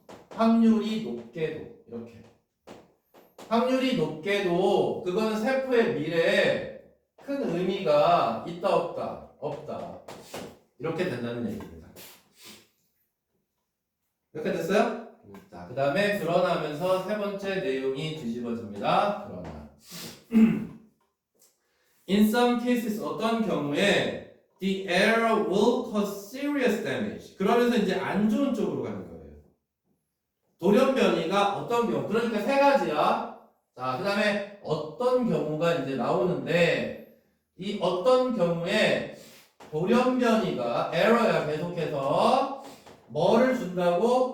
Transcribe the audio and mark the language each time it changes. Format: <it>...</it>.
<ko>확률이 높게도 이렇게. 확률이 높게도 그거는 세포의 미래에 큰 의미가 있다 없다? 없다. 이렇게 된다는 얘기입니다. 이렇게 됐어요? 자, 그 다음에 드러나면서 세 번째 내용이 뒤집어집니다. 드러나.</ko> <en>In some cases,</en> <ko>어떤 경우에</ko> <en>the error will cause serious damage.</en> <ko>그러면서 이제 안 좋은 쪽으로 가는 거예요. 돌연변이가 어떤 경우, 그러니까 세 가지야. 자, 그 다음에 어떤 경우가 이제 나오는데 이 어떤 경우에 돌연변이가 error야 계속해서 뭐를 준다고?</ko>